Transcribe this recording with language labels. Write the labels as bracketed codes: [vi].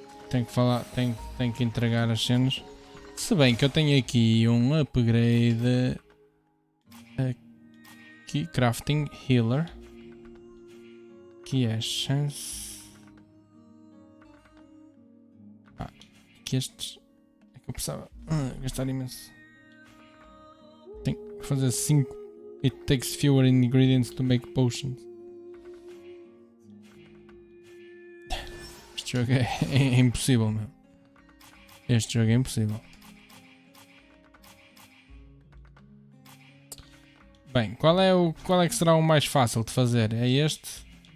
[pt] Tenho que falar, tenho que entregar as cenas. Se bem que eu tenho aqui um upgrade aqui, crafting healer, que é chance. Que estes é que eu precisava gastar imenso. Tenho que fazer 5. [en] It takes fewer ingredients to make potions. [pt] Este jogo é impossível, meu. Este jogo é impossível. Bem, qual é que será o mais fácil de fazer? É este.